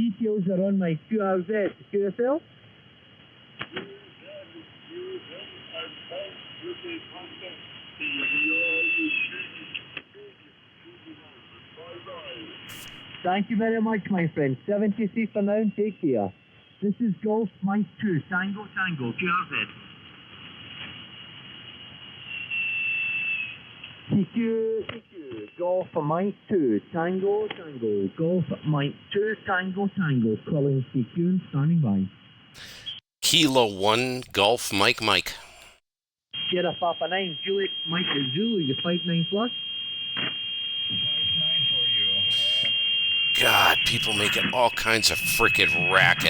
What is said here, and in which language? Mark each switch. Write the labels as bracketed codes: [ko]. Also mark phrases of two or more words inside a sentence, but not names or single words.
[en] The details are on my QRZ. QSL? Thank you very much, my friend. 73 for now, take care. This is Golf Mike 2, Tango Tango, QRZ. TQ, Golf Mike 2, Tango Tango, Golf Mike 2, Tango Tango, calling TQ and standing by. Kilo 1 Golf Mike. Sierra Papa 9, Juliet Mike Zulu, you 59 plus. God, people making all kinds of frickin' racket.